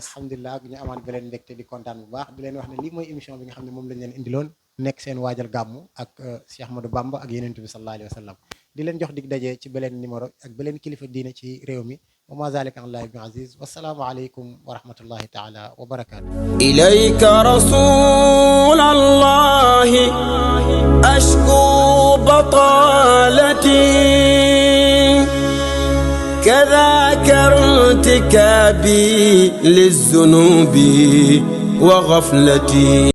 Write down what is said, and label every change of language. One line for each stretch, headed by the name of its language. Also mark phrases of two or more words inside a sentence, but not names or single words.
Wolof: alhamdulilah ñu amaan beneen mbégte di kontaan bu baax di leen wax ne lii mooy émission bi nga xam ne moom lañ leen indiloon nekk seen waajal gàmmu ak Cheikh Ahmadou Bamba ak Yonent bi
Arabic: صلى الله عليه وسلم
Wolof: di leen jox dig daje ci beneen numéro ak beneen kilifa diine ci réew mi
Arabic: وما ذلك على الله بعزيز والسلام عليكم ورحمة الله تعالى وبركاته. إليك رسول الله أشكو بطالتي كذاك ارتكابي للذنوب وغفلتي